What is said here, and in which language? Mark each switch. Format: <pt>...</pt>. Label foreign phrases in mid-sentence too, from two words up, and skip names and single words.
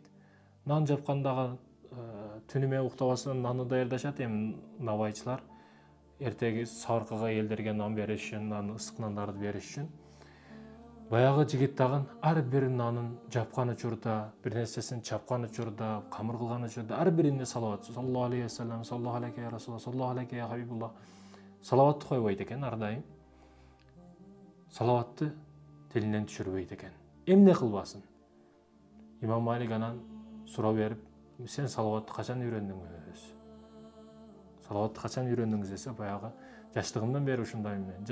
<ky>Нан жапкандагы түнү менен уктабастан нанды даярдашат эми набайчылар. Эртеги саркыга элдерге нан бериш үчүн, нан ысык нандарды бериш үчүн. Баягы жигит дагы ар бир нанын жапкан учурда, бир нерсесин чапкан учурда, камыр кылган учурда ар бирине салават.</ky> <ar>صلى الله عليه وسلم، صلى الله عليه يا رسول الله، صلى الله عليه يا حبيب الله.</ar> <ky>Салаватты койбойт экен ар дайым. Салаватты тилинен түшүрбөйт экен. Эмне кылбасын? Имам Малик анан суроо берип, сен салаватты качан үйрөндүңүз? Салаватты качан үйрөндүңүз десе, баягы жаштыгымдан бери ушундаймын мен.</ky>